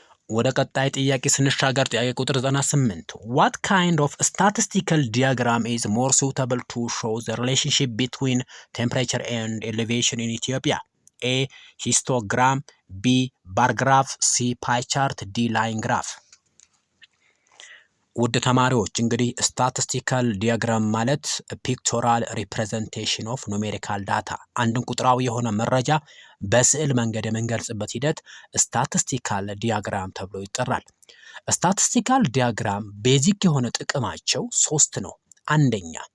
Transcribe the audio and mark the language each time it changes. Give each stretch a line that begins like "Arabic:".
Amharic: ወደ ቀጣይ ጥያቄ ስንሻገር ጥያቄ ቁጥር 98
English: What kind of statistical diagram is more suitable to show the relationship between temperature and elevation in Ethiopia? A. Histogram. B. Bar graph. C. Pie chart. D. Line graph.
Amharic: ውድ ተማሪዎች እንግዲህ ስታቲስቲካል ዲያግራም ማለት ፒክቶራል ሪፕሬዘንቴሽን ኦፍ ኑሜሪካል ዳታ አንድን ቁጥራዊ የሆነ መረጃ በስዕል መንገድ የምንገልጽበት ሂደት ስታቲስቲካል ዲያግራም ተብሎ ይጠራል። ስታቲስቲካል ዲያግራም ቤዚክ የሆነ ጥቅማቸው 3 ነው። አንደኛ